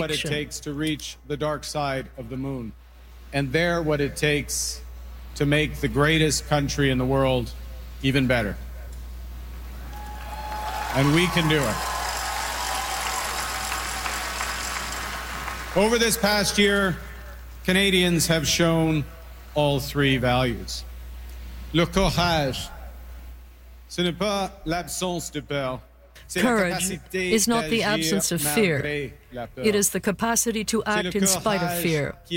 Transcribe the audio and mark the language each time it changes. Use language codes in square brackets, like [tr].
[en] What it takes to reach the dark side of the moon. And they're what it takes to make the greatest country in the world even better. And we can do it. Over this past year, Canadians have shown all three values. [fr] Le courage, ce n'est pas l'absence de peur. [en] Courage is not the absence of fear. It is the capacity to act in spite of fear.